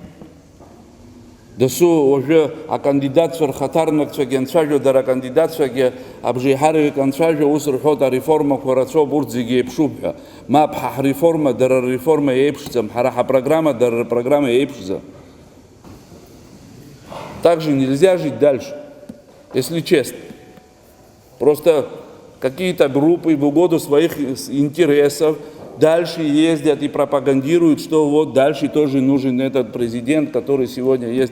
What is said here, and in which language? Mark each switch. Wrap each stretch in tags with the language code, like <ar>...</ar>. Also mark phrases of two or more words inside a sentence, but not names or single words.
<ab>Дасу уажәы акандидатцәа рхаҭарнакцәагьы анцәажәо, дара акандидатцәагьы абжеиҳараҩык анцәажәо, ус рҳәоит ареформақәа рацәоуп, урҭ зегьы еиԥшуп ҳәа. Мап, ҳреформа дара рреформа еиԥшӡам, ҳара ҳапрограмма дара рпрограмма еиԥшӡам.</ab> <ru>Также нельзя жить дальше, если честно. Просто какие-то группы в угоду своих интересов дальше ездят и пропагандируют, что вот дальше тоже нужен этот президент, который сегодня есть.</ru>